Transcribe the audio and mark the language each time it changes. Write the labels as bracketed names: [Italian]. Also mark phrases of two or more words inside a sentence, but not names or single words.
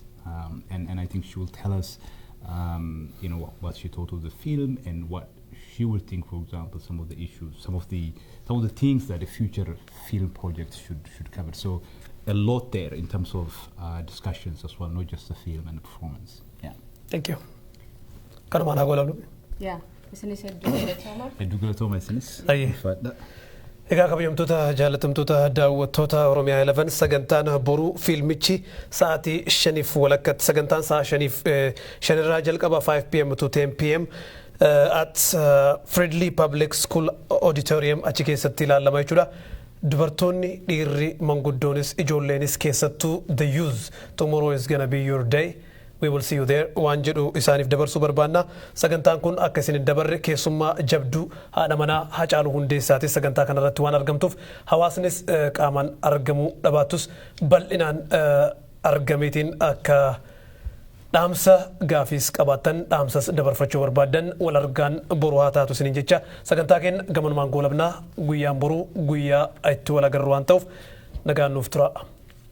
[English] And I think she will tell us what she thought of the film and what she will think, for example, some of the issues, some of the things that the future film projects should cover. So a lot there in terms of discussions as well, not just the film and the performance. Yeah. Thank you. Karmaan Agolalu. Yeah. [Oromo] Isinis hedduu galatooma. Hedduu galatooma isinis. Aye. Fadha. Egaa kabajamtoota jaalatamtoota daawwattoota Oromiyaa 11 sagantaan boruu fiilmichi sa'aatii 5 walakkatti sagantaan sa'a 5 irraa jalqaba 5 p.m. [English] to 10 p.m. At Fridley Public School Auditorium [Oromo] achi keessatti ilaalama jechuudha. Dubartoonni dhiirri manguddoonis ijoolleenis keessattuu [English] the youth tomorrow is gonna be your day. We will see you there. [Oromo] Waan jedhu isaaniif dabarsuu barbaanna. Sagantaan kun akka isin dabarre keessummaa jabduu haadha manaa Hacaaluu Hundeessaati. Sagantaa kanarratti waan argamtuuf hawaasnis qaamaan argamuu dhabaatus bal'inaan argameetiin akka dhaamsa gaafiis qabaatan dhaamsas dabarfachuu barbaadan wal argaan boruu haa taatu isiniin jecha sagantaa keenya gamanumaan goolabnaa guyyaan boruu guyyaa itti wal agarru waan ta'uuf nagaan nuuf tura.